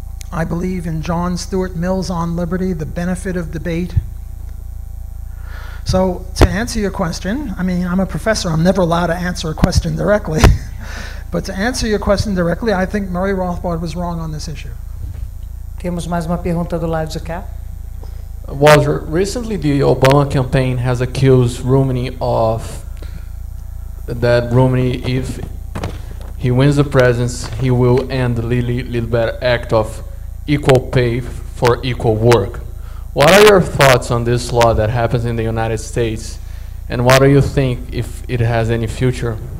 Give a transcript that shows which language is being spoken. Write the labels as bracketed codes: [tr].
[en] I believe in John Stuart Mill's On Liberty, the benefit of debate. So to answer your question, I mean, I'm a professor, I'm never allowed to answer a question directly. But to answer your question directly, I think Murray Rothbard was wrong on this issue. [pt] Temos mais uma pergunta do lado de cá. [en] Walter, recently the Obama campaign has accused Romney of that Romney, if he wins the presidency, he will end the little bit act of equal pay for equal work. What are your thoughts on this law that happens in the United States, and what do you think if it has any future?